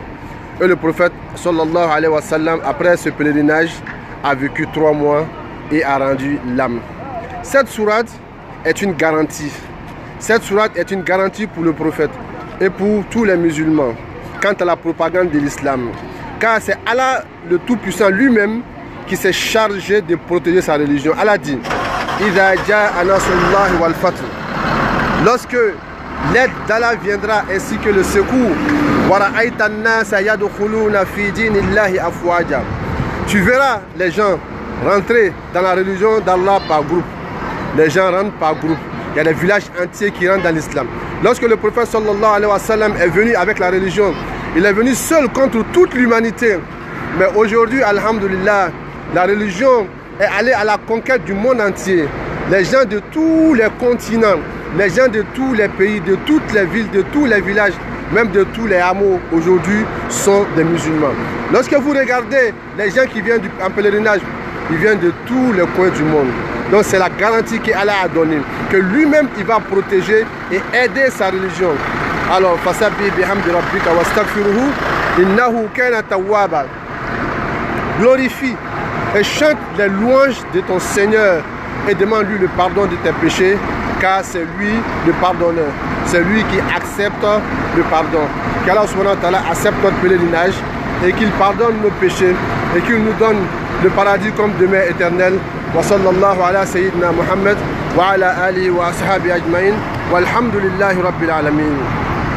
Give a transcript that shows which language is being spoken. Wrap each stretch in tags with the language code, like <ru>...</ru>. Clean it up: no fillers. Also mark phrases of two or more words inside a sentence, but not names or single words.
<fr>Et le prophète</fr> <ar>صلى الله عليه وسلم,</ar> <fr>après ce pèlerinage, a vécu 3 mois et a rendu l'âme. Cette sourate est une garantie. Cette sourate est une garantie pour le prophète et pour tous les musulmans quant à la propagande de l'islam. Car c'est Allah le Tout-Puissant lui-même qui s'est chargé de protéger sa religion. Allah dit:</fr> <ar>إذا جاء نصر الله والفتح.</ar> <fr>Lorsque l'aide d'Allah viendra ainsi que le secours,</fr> <ar>ورأيت الناس يدخلون في دين الله أفواجا.</ar> <fr>Tu verras les gens rentrer dans la religion d'Allah par groupe. Les gens rentrent par groupe. Il y a des villages entiers qui rentrent dans l'islam. Lorsque le prophète</fr> <ar>صلى الله عليه وسلم</ar> <fr>est venu avec la religion, il est venu seul contre toute l'humanité. Mais aujourd'hui, alhamdulillah, la religion est allée à la conquête du monde entier. Les gens de tous les continents, les gens de tous les pays, de toutes les villes, de tous les villages, même de tous les hameaux aujourd'hui sont des musulmans. Lorsque vous regardez les gens qui viennent en pèlerinage, ils viennent de tous les coins du monde. Donc c'est la garantie qu'Allah a donnée, que lui-même il va protéger et aider sa religion. Alors,</fr> <ar>فسبح بحمد ربك واستغفره إنه كان توابا.</ar> <fr>Glorifie et chante les louanges de ton Seigneur et demande-lui le pardon de tes péchés, car c'est lui le pardonneur. C'est lui qui accepte le pardon. Qu'Allah</fr> <ar>سبحانه وتعالى</ar> <fr>accepte notre pèlerinage et qu'il pardonne nos péchés et qu'il nous donne le paradis comme demeure éternelle.</fr> <ar>وصلى الله على سيدنا محمد وعلى آله وأصحاب أجمعين والحمد لله رب العالمين.</ar>